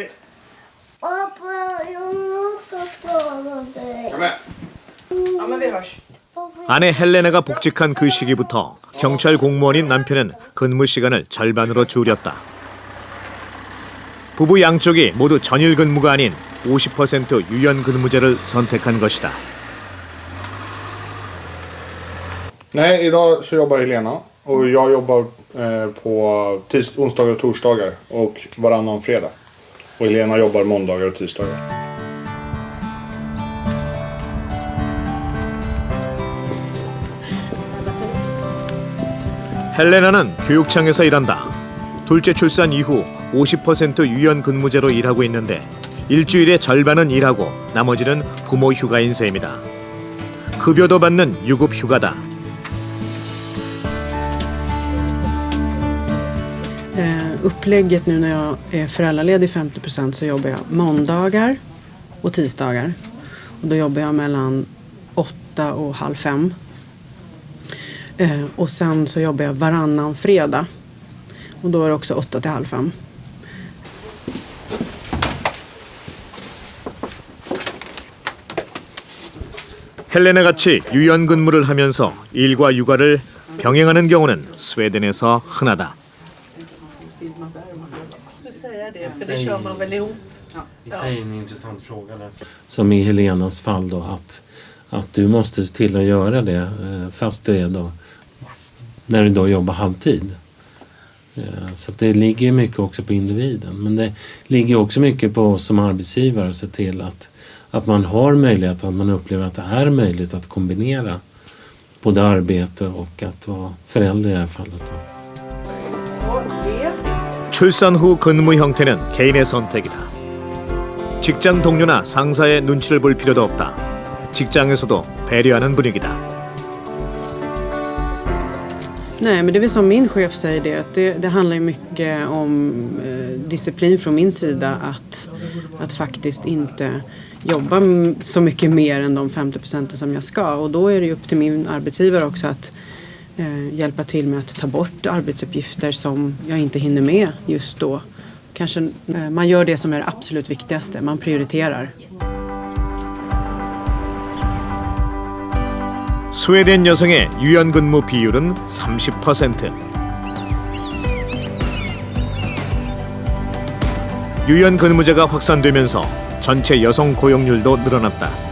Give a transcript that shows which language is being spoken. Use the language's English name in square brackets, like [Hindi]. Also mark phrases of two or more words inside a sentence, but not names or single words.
[Korean] 아내 헬레나가 복직한 그 시기부터 경찰 공무원인 남편은 근무 시간을 절반으로 줄였다. 부부 양쪽이 모두 전일 근무가 아닌 50% 유연 근무제를 선택한 것이다. [Swedish] Nej, idag så jobbar Helena och jag jobbar på onsdagar och torsdagar och varannan fredag. Och Helena jobbar måndagar och tisdagar. [Korean] 헬레나는 교육청에서 일한다. 둘째 출산 이후 50% 유연 근무제로 일하고 있는데 일주일의 절반은 일하고 나머지는 부모 휴가인 셈이다. 급여도 받는 유급 휴가다. [Swedish] Upplägget nu när jag är föräldraledig 50% så jobbar jag måndagar och tisdagar. Och då jobbar jag mellan 8 och halv 5. Och sen så jobbar jag varannan fredag. Och då är det också 8 till halv 5. [Korean] 헬레나같이 유연 근무를 하면서 일과 육아를 병행하는 경우는 스웨덴에서 흔하다. [Swedish] Som i Helenas fall då att du måste se till att göra det fast du är då när du då jobbar halvtid. Så att det ligger mycket också på individen, men det ligger också mycket på oss som arbetsgivare att se till att man har möjlighet, att man upplever att det är möjligt att kombinera både arbete och att vara förälder i det här fallet då. [Korean] 출산 후 근무 형태는 개인의 선택이다. 직장 동료나 상사의 눈치를 볼 필요도 없다. 직장에서도 배려하는 분위기다. [Swedish] Nej, men det är väl som min chef säger det, att det handlar mycket om disciplin från min sida att faktiskt inte jobba så mycket mer än de 50% som jag ska. Och då är det ju upp till min arbetsgivare också att hjälpa till med att ta bort arbetsuppgifter som jag inte hinner med just då. Kanske man gör det som är det absolut viktigaste, man prioriterar. [Korean] 스웨덴 여성의 유연근무 비율은 30%. 유연근무제가 확산되면서 전체 여성 고용률도 늘어났다.